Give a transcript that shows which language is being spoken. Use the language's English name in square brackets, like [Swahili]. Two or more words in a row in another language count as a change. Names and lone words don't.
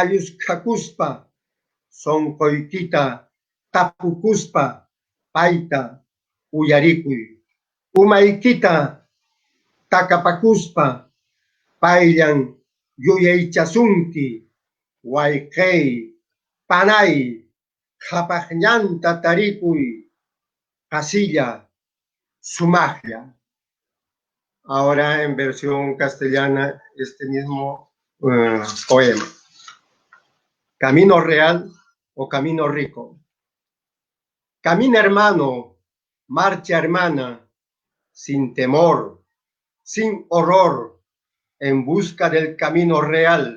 [Quechua] lluskakuspa, sonqoykita tapukuspa, payta uyarikuy, umaykita takapakuspa, payllan yuyaychasunki, wayqey, panay, qhapaqñanta tarikuy, casilla, sumaqlla. [Spanish] Ahora en versión castellana este mismo poema. Camino real o camino rico. Camina hermano, marcha hermana, sin temor, sin horror, en busca del camino real.